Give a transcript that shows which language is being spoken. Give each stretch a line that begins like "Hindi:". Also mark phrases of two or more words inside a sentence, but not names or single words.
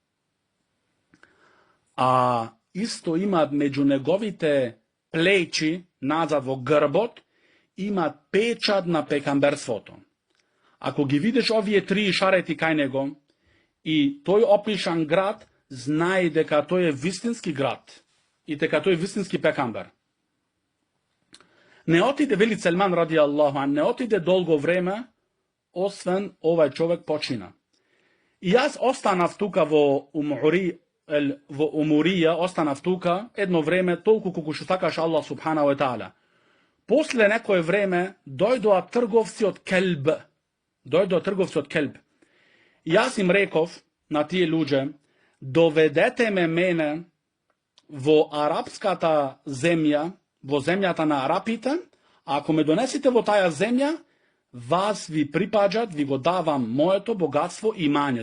Macedonian: А исто имат меѓу неговите плечи, назад во грбот, има печат на пекамберството. Ако ги видиш овие три шарети кај него, и тој опишан град, знае дека тој е вистински град и дека тој е вистински пекамбер. Не отиде, вели Селман
Arabic: رضي الله عنه,
Macedonian: не отиде долго време, освен овај човек почина. И јас останав тука во Умурија, останав тука едно време, толку колку што сакаш
Arabic: الله سبحانه وتعالى.
Macedonian: После некое време дојдоа трговци од Келб. И јас им реков на тие луѓе, доведете мене во арапската земја, во земјата на арапите, Ако ме донесете во таја земја, вас ви припаѓат, ви го давам моето богатство и имање.